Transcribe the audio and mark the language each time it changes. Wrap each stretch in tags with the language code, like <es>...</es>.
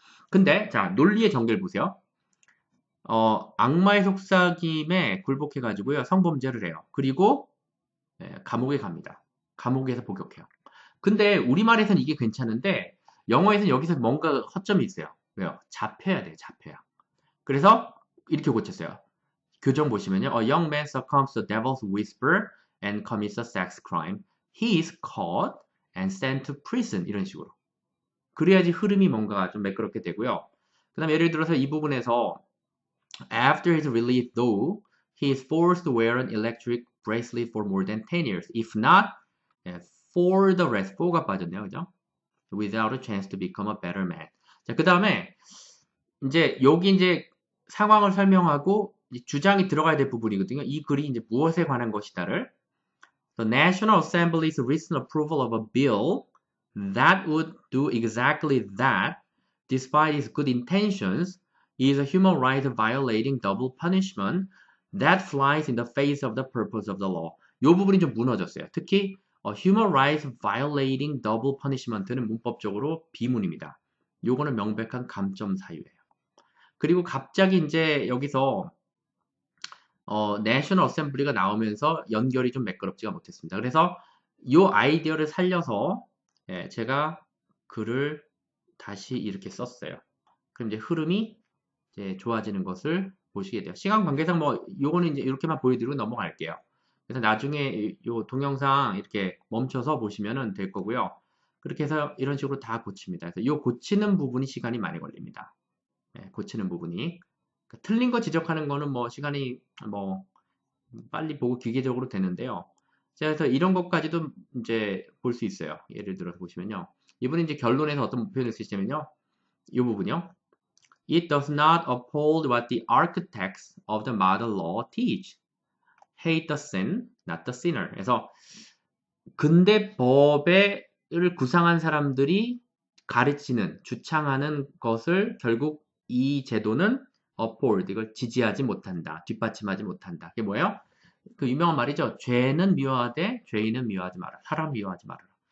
<ko>근데 자 논리의 전개를 보세요. 악마의 속삭임에 굴복해가지고요 성범죄를 해요. 그리고 감옥에 갑니다. 감옥에서 복역해요. 근데 우리말에서는 이게 괜찮은데 영어에서는 여기서 뭔가 허점이 있어요. 왜요? 잡혀야 돼요. 잡혀야. 그래서 이렇게 고쳤어요. 교정 보시면요.</ko> <en>A young man succumbs to devil's whisper and commits a sex crime. He is caught and sent to prison.</en> <ko>이런 식으로. 그래야지 흐름이 뭔가 좀 매끄럽게 되고요. 그 다음에 예를 들어서 이 부분에서</ko> <en>After his release though, he is forced to wear an electric bracelet for more than 10 years. If not, for the rest, for가</en> <ko>빠졌네요. 그죠?</ko> <en>Without a chance to become a better man.</en> <ko>자, 그 다음에 이제 여기 이제 상황을 설명하고 주장이 들어가야 될 부분이거든요. 이 글이 이제 무엇에 관한 것이다를</ko> <en>The National Assembly's recent approval of a bill that would do exactly that, despite its good intentions, is a human right violating double punishment that flies in the face of the purpose of the law.</en> <ko>이 부분이 좀 무너졌어요. 특히</ko> <en>human rights violating double punishment</en> <ko>는 문법적으로 비문입니다. 요거는 명백한 감점 사유예요. 그리고 갑자기 이제 여기서 내셔널 어셈블리가 나오면서 연결이 좀 매끄럽지가 못했습니다. 그래서 이 아이디어를 살려서 제가 글을 다시 이렇게 썼어요. 그럼 이제 흐름이 이제 좋아지는 것을 보시게 돼요. 시간 관계상 뭐 요거는 이제 이렇게만 보여드리고 넘어갈게요. 그래서 나중에 요 동영상 이렇게 멈춰서 보시면 될 거고요. 그렇게 해서 이런 식으로 다 고칩니다. 그래서 요 고치는 부분이 시간이 많이 걸립니다. 고치는 부분이. 그러니까 틀린 거 지적하는 거는 뭐 시간이 뭐 빨리 보고 기계적으로 되는데요. 자, 그래서 이런 것까지도 이제 볼 수 있어요. 예를 들어서 보시면요. 이분이 이제 결론에서 어떤 표현을 쓰시냐면요. 이 부분이요.</ko> <en>It does not uphold what the architects of the model law teach. Hate the sin, not the sinner.</en> <ko>그래서 근대 법을 구상한 사람들이 가르치는, 주창하는 것을 결국 이 제도는 uphold, 이걸 지지하지 못한다. 뒷받침하지 못한다. 그게 뭐예요? 그 유명한 말이죠. 죄는 미워하되 죄인은 미워하지 마라. 사람 미워하지 말아라.</ko>